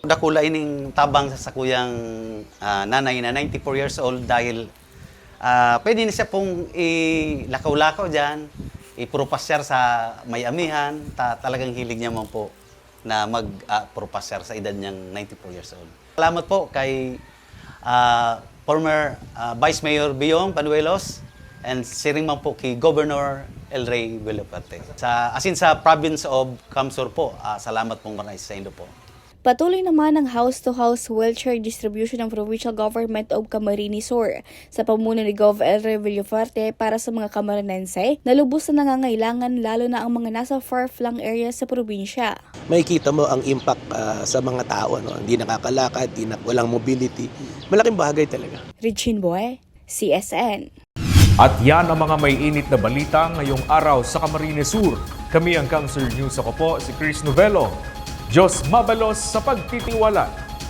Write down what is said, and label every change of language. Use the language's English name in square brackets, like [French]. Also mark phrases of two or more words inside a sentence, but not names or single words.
[Bikol] Dakula ining tabang sa sakuyang nanay na 94 [English] years old [Bikol] dahil pwede na siya pong ilakaw-lakaw dyan, ipurupasyar sa may amihan, talagang hilig niya man po na mag-purupasyar sa edad niyang 94 [English] years old. [Bikol] Salamat po kay former Vice Mayor Biyong Panuelos and siring man po kay Governor Elre Villafuerte. [Filipino] Sa province of Kamsur po, salamat pong maraming sa inyo po. Patuloy naman ang house-to-house wheelchair distribution ng Provincial Government of Camarines Sur sa pamuno ni Gov. Elre Villafuerte para sa mga Camarinense na lubos na nangangailangan, lalo na ang mga nasa [English] far-flung areas [Filipino] sa probinsya. Makikita mo ang impact sa mga tao, hindi nakakalakad, walang mobility. Malaking bagay talaga. Regine Bue, CSN. At yan ang mga may init na balita ngayong araw sa Camarines Sur. Kami ang Kamsur News. Ako po si Chris Novello. [Bikol] Diyos mabalos sa pagtitiwala.